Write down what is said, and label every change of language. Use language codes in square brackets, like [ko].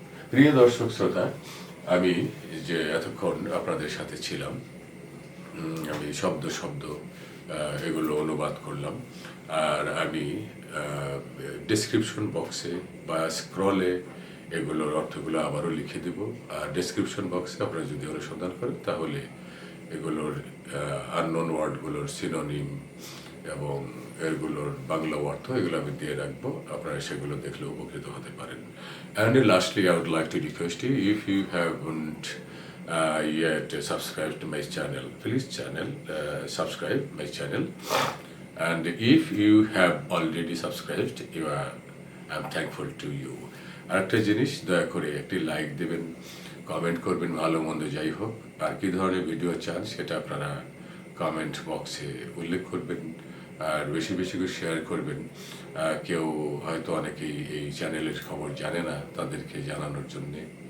[bn] প্রিয় দর্শক শ্রোতা, আমি যে এতক্ষণ আপনাদের সাথে ছিলাম, আমি শব্দ এগুলো অনুবাদ করলাম, আর আমি ডেসক্রিপশন বক্সে বা স্ক্রলে এগুলোর অর্থগুলো আবারও লিখে দেব। আর ডেসক্রিপশন বক্সে আপনারা যদি অনুসন্ধান করেন তাহলে এগুলোর আননোন ওয়ার্ডগুলোর সিনোনিম এবং এগুলোর বাংলা অর্থ এগুলো আমি দিয়ে রাখবো, আপনারা সেগুলো দেখলে উপকৃত হতে পারেন। [en] And lastly, I would like to request you, if you haven't yet subscribed to my channel, please subscribe my channel. And if you have already subscribed, I'm thankful to you. [bn] আরেকটা জিনিস, দয়া করে একটি লাইক দেবেন, comment করবেন, ভালো মন্দ যাই হোক, আর কি ধরনের ভিডিও চান সেটা আপনারা কমেন্ট বক্সে উল্লেখ করবেন, আর বেশি করে শেয়ার করবেন। কেউ হয়তো অনেকেই এই চ্যানেলের খবর জানে না, তাদেরকে জানানোর জন্যে।